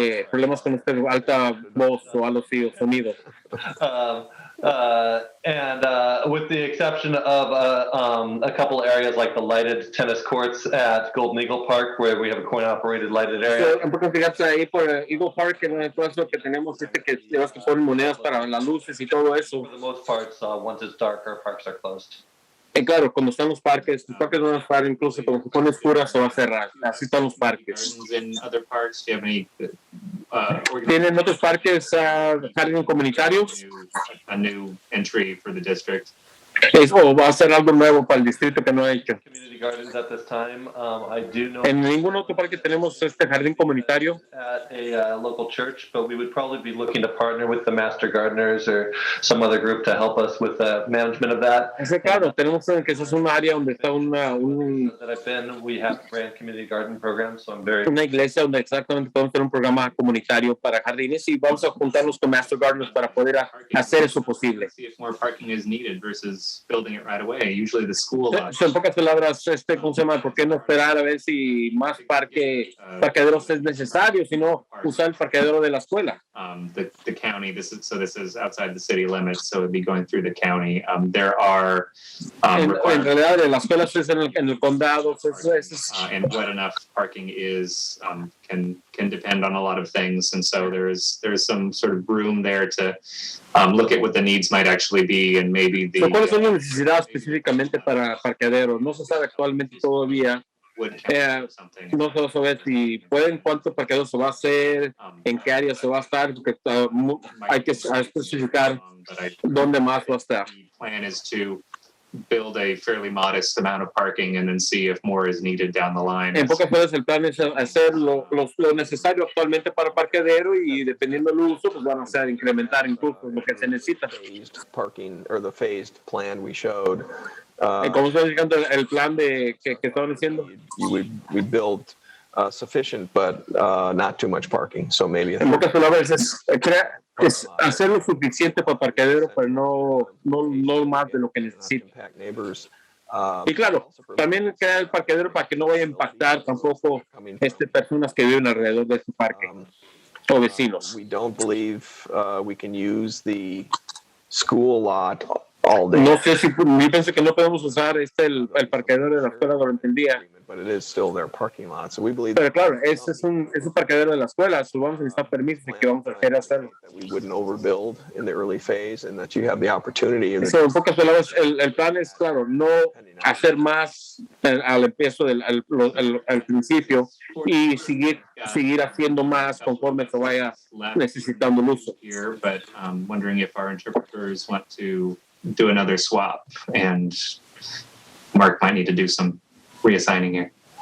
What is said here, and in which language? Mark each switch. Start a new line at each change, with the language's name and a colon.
Spanish: Problemas con alta voz o algo así, o sonido.
English: And with the exception of a couple areas like the lighted tennis courts at Golden Eagle Park, where we have a coin-operated lighted area.
Spanish: En pocas fíjate ahí por Eagle Park, en todo eso que tenemos, que llevas que ponen monedas para las luces y todo eso.
English: For the most part, once it's dark, our parks are closed.
Spanish: Y claro, cuando están los parques van a estar incluso cuando se pone oscura se va a cerrar. Así están los parques.
English: In other parks, do you have any?
Spanish: ¿Tienen otros parques jardines comunitarios?
English: A new entry for the district.
Spanish: O va a ser algo nuevo para el distrito que no ha hecho.
English: Community gardens at this time. I do know
Spanish: En ningún otro parque tenemos jardín comunitario.
English: at a local church, but we would probably be looking to partner with the master gardeners or some other group to help us with the management of that.
Spanish: Claro, tenemos que eso es un área donde está
English: That I've been, we have ran community garden programs, so I'm very.
Spanish: una iglesia donde exactamente podemos tener un programa comunitario para jardines y vamos a juntarnos con Master Gardeners para poder hacer eso posible.
English: See if more parking is needed versus building it right away. Usually the school lot.
Spanish: En pocas palabras, ¿cómo se llama? ¿Por qué no esperar a ver si más parqueaderos es necesario, sino usar el parqueadero de la escuela?
English: The county. This is outside the city limits, so it'd be going through the county. There are
Spanish: En realidad, la escuela es en el condado.
English: and what enough parking is can depend on a lot of things, and so there's some sort of room there to look at what the needs might actually be, and maybe the.
Spanish: ¿Cuáles son las necesidades específicamente para parqueaderos? No se sabe actualmente todavía. No se sabe si pueden, cuántos parqueaderos se va a hacer, en qué área se va a estar, porque hay que especificar dónde más va a estar.
English: The plan is to build a fairly modest amount of parking and then see if more is needed down the line.
Spanish: En pocas palabras, el plan es hacer lo necesario actualmente para parqueadero y dependiendo del uso, pues van a hacer incrementar incluso lo que se necesita.
English: Phased parking, or the phased plan we showed.
Spanish: Como estoy diciendo, el plan que estaban haciendo.
English: We build sufficient, but not too much parking. So maybe
Spanish: En pocas palabras, es hacer lo suficiente para parqueadero, pero no más de lo que necesita.
English: impact neighbors.
Spanish: Y claro, también queda el parqueadero para que no vaya a impactar tampoco personas que viven alrededor de su parque o vecinos.
English: We don't believe we can use the school lot all day.
Spanish: No sé si yo pienso que no podemos usar el parqueadero de la escuela durante el día.
English: But it is still their parking lot. So we believe
Spanish: Pero claro, ese es un parqueadero de la escuela, so vamos a necesitar permisos y que vamos a querer hacerlo.
English: that we wouldn't overbuild in the early phase and that you have the opportunity.
Spanish: So, en pocas palabras, el plan es, claro, no hacer más al empiezo al principio y seguir haciendo más conforme se vaya necesitando el uso.
English: Here, but wondering if our interpreters want to do another swap, and Mark might need to do some reassigning here.